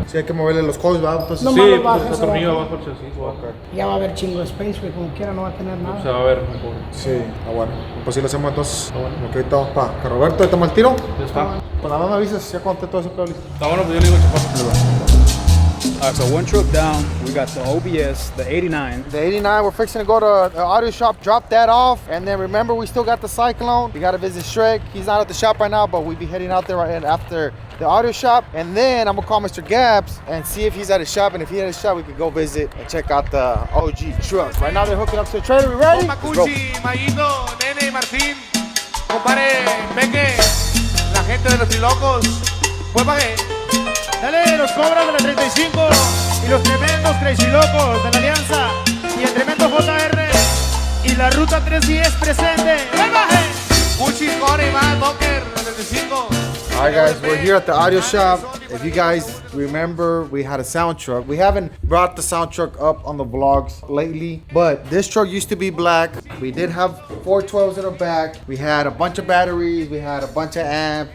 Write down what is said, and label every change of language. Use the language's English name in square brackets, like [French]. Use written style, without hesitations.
[Spanish] Sí, hay que moverle los coils, ¿va? Entonces, No. Sí, Nomás lo pues bajas está atornillo abajo. abajo el chasis. o abajo. Ya va a haber chingo de space, güey, como quiera no va a tener nada. Se va a ver mejor. sí, bueno. Pues sí lo hacemos entonces. Ok, ahorita vamos para que Roberto, ahorita el tiro. Ya está. Pues nada más me avisas, ya conté todo eso, listo. Está bueno, pues yo le digo chapazo. [English] All right, so one truck down, we got the OBS, the 89. The 89, we're fixing to go to the audio shop, drop that off, and then remember we still got the Cyclone. We got to visit Shrek. He's not at the shop right now, but we'll be heading out there right after the audio shop, and then I'm gonna call Mr. Gaps and see if he's at his shop, and if he's at his shop, we can go visit and check out the OG truck. Right now they're hooking up to the trailer. We ready? [Spanish] Compa [English] Let's go. [Spanish] Cuchi, Mayito, Nene, Martín. Compare, Meque. La gente de los trilocos. Pues pa' qué. Dale, los cobras de la 35 y los tremendos crazy locos de la Alianza y el tremendo JR y la ruta 310 presente. ¡Ven, baje! Cuchi, Core, Iván, Boker, 35. [English] All right, guys, we're here at the audio shop. If you guys remember, we had a sound truck. We haven't brought the sound truck up on the vlogs lately, but this truck used to be black. We did have 412s in the back. We had a bunch of batteries. We had a bunch of amps.